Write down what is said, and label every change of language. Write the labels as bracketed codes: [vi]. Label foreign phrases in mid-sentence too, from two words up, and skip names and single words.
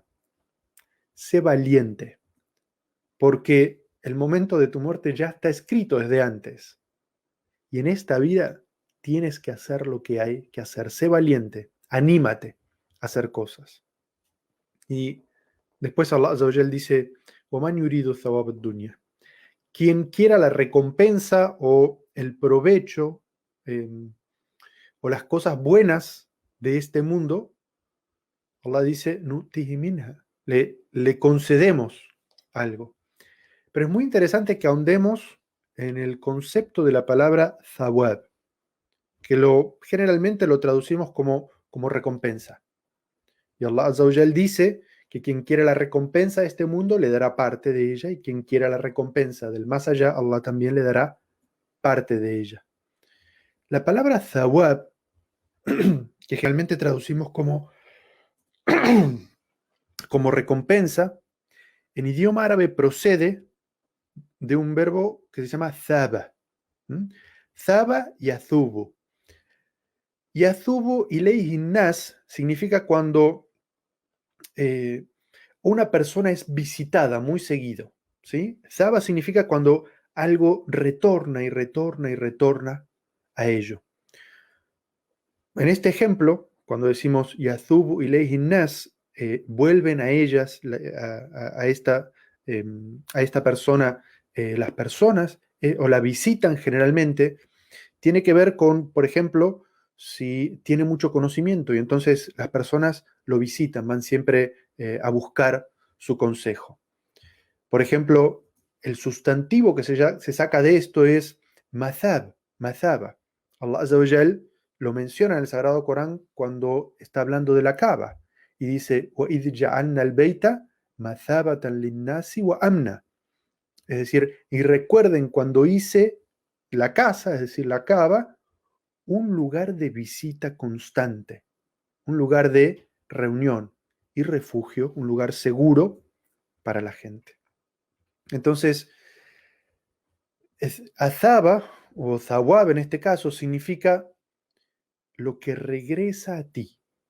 [es] Sé valiente, porque el momento de tu muerte ya está escrito desde antes. Y en esta vida tienes que hacer lo que hay que hacer. Sé valiente, anímate a hacer cosas. Y después [ar] الله عز وجل [es] dice: [ar] وَمَنْ يُرِيدُ ثَوَابَ الدُّنْيَا. [es] Quien quiera la recompensa o el provecho o las cosas buenas de este mundo, Allah dice: [ar] نُؤْتِهِ مِنْهَا. [es] Le concedemos algo. Pero es muy interesante que ahondemos en el concepto de la palabra thawab, que generalmente lo traducimos como recompensa. Y [ar] الله عز وجل [es] dice que quien quiera la recompensa de este mundo le dará parte de ella, y quien quiera la recompensa del más allá, Allah también le dará parte de ella. La palabra thawab, que generalmente traducimos como recompensa, en idioma árabe procede de un verbo que se llama thaba. [ar] ثاب يثوب. يثوب إليه ناس [es] significa cuando una persona es visitada muy seguido, ¿sí? Thaba significa cuando algo retorna y retorna y retorna a ello. En este ejemplo, cuando decimos [ar] يثوب إليه ناس, [es] vuelven a ellas, a esta persona, las personas, o la visitan generalmente, tiene que ver con, por ejemplo, si tiene mucho conocimiento y entonces las personas lo visitan, van siempre a buscar su consejo. Por ejemplo, el sustantivo que se saca de esto es mazab, mazaba. [ar] الله عز وجل [es] lo menciona en el Sagrado Corán cuando está hablando de la Kaaba y dice: [ar] وَإِذْ جَعَلْنَا الْبَيْتَ مَثَابَةً لِلنَّاسِ وَأَمْنًا. [es] Es decir, y recuerden cuando hice la casa, es decir, la Kaaba, un lugar de visita constante, un lugar de reunión y refugio, un lugar seguro para la gente. Entonces, azaba o zawab en este caso significa lo que regresa a ti.